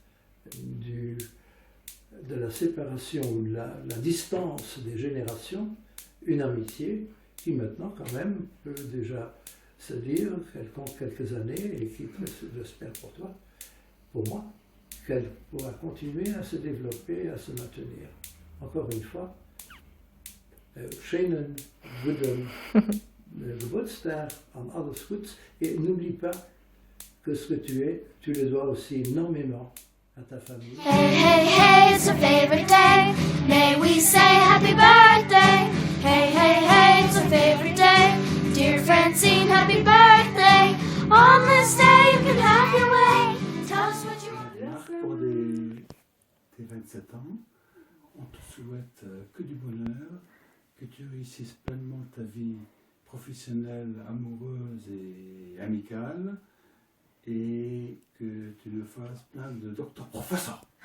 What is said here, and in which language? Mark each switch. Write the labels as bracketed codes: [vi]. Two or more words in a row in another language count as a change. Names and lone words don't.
[fr] de la séparation ou de la distance des générations, une amitié qui maintenant quand même peut déjà se dire qu'elle compte quelques années et qui, j'espère pour toi, pour moi, qu'elle pourra continuer à se développer, à se maintenir. Encore une fois, [de] schönen guten Geburtstag, an alles Gutes, [fr] et n'oublie pas que ce que tu es, tu le dois aussi énormément à ta famille. [en] Hey, hey, hey, it's our favorite day. May we say happy birthday. Hey, hey, hey, it's our favorite day. Dear Francine, happy birthday. On this day you can have your way. Tell us what you want. [fr] Pour tes 27 ans, on te souhaite que du bonheur, que tu réussisses pleinement ta vie professionnelle, amoureuse et amicale, et que tu nous fasses plein de docteurs professeurs.